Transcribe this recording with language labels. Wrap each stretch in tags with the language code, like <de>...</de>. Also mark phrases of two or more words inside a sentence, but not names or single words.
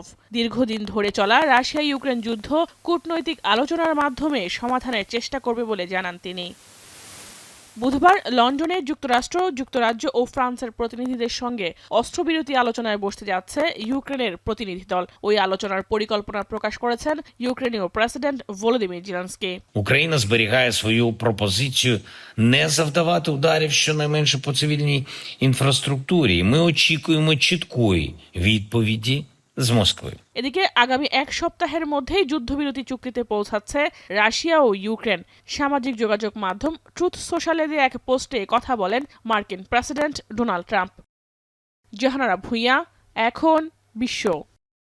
<bn>দীর্ঘদিন ধরে চলা রাশিয়া ইউক্রেন যুদ্ধ কূটনৈতিক আলোচনার মাধ্যমে সমাধানের চেষ্টা করবে বলে জানান তিনি। বুধবার লন্ডনে যুক্তরাষ্ট্র, যুক্তরাজ্য ও ফ্রান্সের প্রতিনিধিদের সঙ্গে অস্ত্রবিরতি আলোচনায় বসতে যাচ্ছে ইউক্রেনের প্রতিনিধি দল। ওই আলোচনার পরিকল্পনা প্রকাশ করেছেন ইউক্রেনীয় প্রেসিডেন্ট ভলোদিমির জেলেনস্কি।</bn> <uk>Україна зберігає свою пропозицію не завдавати ударів щонайменше по цивільній інфраструктурі. Ми очікуємо чіткої відповіді з Москви.</uk> <bn>এদিকে আগামী এক সপ্তাহের মধ্যেই যুদ্ধবিরতি চুক্তিতে পৌঁছাচ্ছে রাশিয়া ও ইউক্রেন। সামাজিক যোগাযোগ মাধ্যম ট্রুথ সোশ্যালে দিয়ে এক পোস্টে কথা বলেন মার্কিন প্রেসিডেন্ট ডোনাল্ড ট্রাম্প। জাহানারা ভুঁইয়া, এখন বিশ্ব।</bn>